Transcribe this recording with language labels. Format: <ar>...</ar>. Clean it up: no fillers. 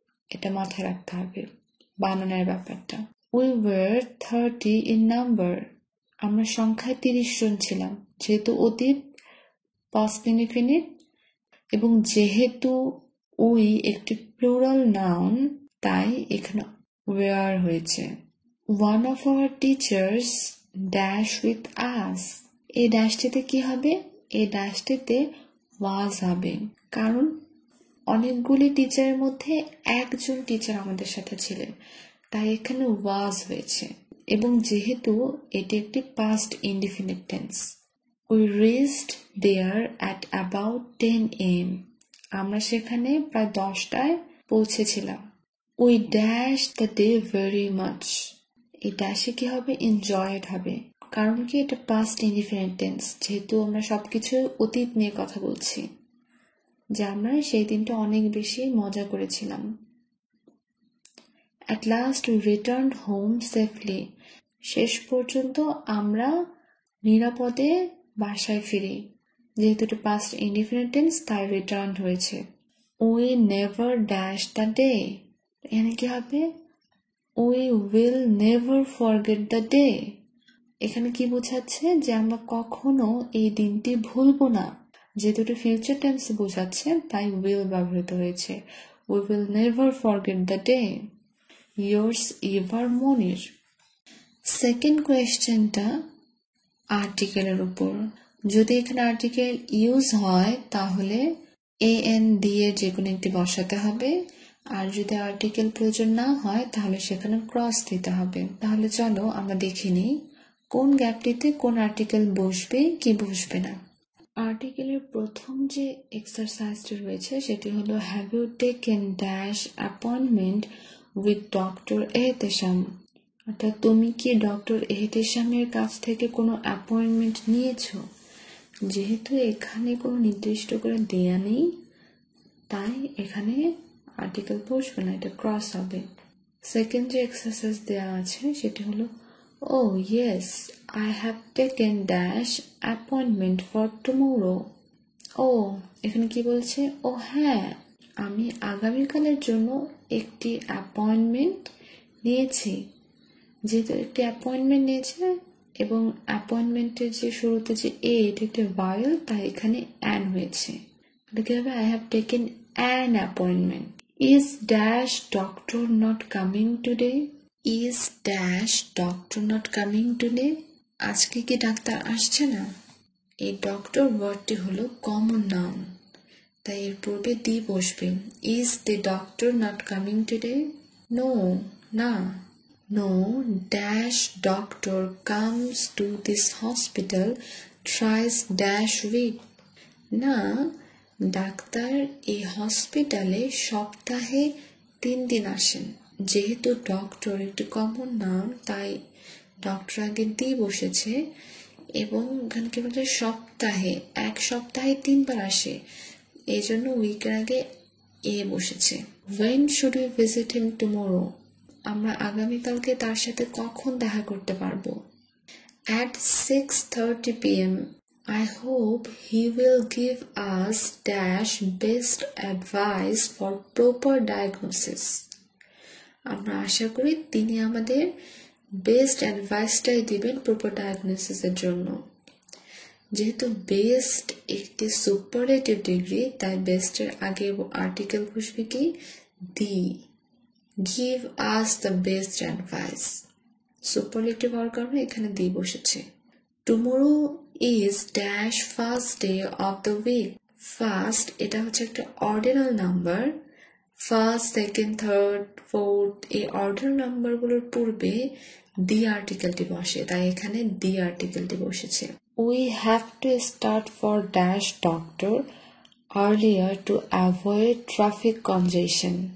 <bn>এটা মাথায় রাখতে হবে বানানের ব্যাপারটা।</bn> <en>We were 30 in number,</en> <bn>আমরা সংখ্যায় 30 জন ছিলাম। যেহেতু অতীত পাস্ট ইনডিফিনিট এবং যেহেতু উই একটি প্লুরাল নাউন, তাই এখানে ওয়ার হয়েছে।</bn> <en>One of our teachers dash with us,</en> <bn>এই ড্যাশটিতে কি হবে? এই ড্যাশটিতে ওয়াজ হবে, কারণ অনেকগুলি টিচারের মধ্যে একজন টিচার আমাদের সাথে ছিলেন, তাই এখানে ওয়াজ হয়েছে। এবং যেহেতু এটি একটি past indefinite tense,</bn> <en>we reached there at about 10 AM,</en> <bn>আমরা সেখানে প্রায় 10টায় পৌঁছেছিলাম।</bn> <en>We dashed the day very much,</en> <bn>এই ড্যাশে কি হবে? এনজয়েড হবে, কারণ কি এটা পাস্ট ইনডিফিনিট টেন্স, যেহেতু আমরা সবকিছু অতীত নিয়ে কথা বলছি, যে আমরা সেই দিনটা অনেক বেশি মজা করেছিলাম।</bn> <en>At last we returned home safely,</en> <bn>শেষ পর্যন্ত আমরা নিরাপদে বাসায় ফিরি। যেহেতু এটা পাস্ট ইনডিফিনিট টেন্স, তাই রিটার্ন হয়েছে।</bn> <en>We never dash the day,</en> <bn>এখানে কি হবে?</bn> <en>We will never forget the day,</en> <bn>এখানে কি বোঝাচ্ছে? যে আমরা কখনো এই দিনটি ভুলবো না। যেহেতু এটা ফিউচার টেন্স বোঝাচ্ছে, তাই will ব্যবহৃত হয়েছে।</bn> <en>We will never forget the day. Yours ever, Monir.</en> <bn>Second কোয়েশ্চেনটা আর্টিকেলের উপর। যদি এখানে আর্টিকেল ইউজ হয় তাহলে AND এর যে কোনো একটি বসাতে হবে, আর যদি আর্টিকেল প্রয়োজন না হয় তাহলে সেখানে ক্রস দিতে হবে। তাহলে চলো আমরা দেখে নিই কোন গ্যাপটিতে কোন আর্টিকেল বসবে কি বসবে না। আর্টিকেলের প্রথম যে এক্সারসাইজটি রয়েছে সেটি হলো</bn> <en>have you taken dash appointment with doctor Ehtesham,</en> <bn>অর্থাৎ তুমি কি ডক্টর এহতেশামের কাছ থেকে কোনো অ্যাপয়েন্টমেন্ট নিয়েছো। যেহেতু এখানে কোনো নির্দিষ্ট করে দেয়া নেই, তাই এখানে আর্টিকেল বসবে না, এটা ক্রস হবে। সেকেন্ড যে এক্সারসাইজ দেওয়া আছে সেটি হলো</bn> <en>Oh yes, I have taken dash appointment for tomorrow.</en> <bn>এখানে কি বলছে? হ্যাঁ, আমি আগামীকালের জন্য একটি অ্যাপয়েন্টমেন্ট নিয়েছি। যেহেতু একটি অ্যাপয়েন্টমেন্ট নিয়েছে এবং অ্যাপয়েন্টমেন্টের যে শুরুতে যে এটি একটি ভায়েল, তাই এখানে অ্যান হয়েছে। কি হবে?</bn> <en>I have taken an appointment. Is dash doctor not coming today? Is dash doctor not coming today?</en> <bn>আজকে কি ডাক্তার আসছে না? এই ডক্টর ওয়ার্ডটি হলো কমন নাউন, তাই এর পূর্বে দি বসবে।</bn> <en>Is the doctor not coming today? No,</en> <bn>না।</bn> <en>No dash doctor comes to this hospital thrice dash week.</en> <bn>না, ডাক্তার এই হসপিটালে সপ্তাহে 3 দিন আসেন। যেহেতু ডক্টর একটি কমন নাউন, তাই ডক্টর আগে দি বসেছে এবং এখানে কি বলছে? সপ্তাহে, এক সপ্তাহে 3 বার আসে, এই জন্য উইকের আগে এ বসেছে।</bn> <en>When should we visit him tomorrow?</en> <bn>আমরা আগামীকালকে তার সাথে কখন দেখা করতে পারবো?</bn> <en>At 6:30 PM. I hope he will give us dash best advice for proper diagnosis.</en> <bn>আমরা আশা করি তিনি আমাদের বেস্ট অ্যাডভাইসটাই দিবেন প্রপার ডায়াগনোসিসের জন্য। যেহেতু বেস্ট একটি সুপারলেটিভ ডিগ্রি, তাই বেস্টের আগে আর্টিকেল বসবে কি? দি।</bn> <en>give us the best advice,</en> <bn>superlative হওয়ার কারণে এখানে দি বসেছে।</bn> <en>Tomorrow is dash first day of the week.</en> <bn>First এটা হচ্ছে একটা ordinal number. First, second, third, fourth, এই অর্ডিনাল নাম্বারগুলোর পূর্বে দি আর্টিকেলটি বসে, তাই এখানে দি আর্টিকেলটি বসেছে।</bn> <en>We have to start for dash doctor earlier to avoid traffic congestion.</en>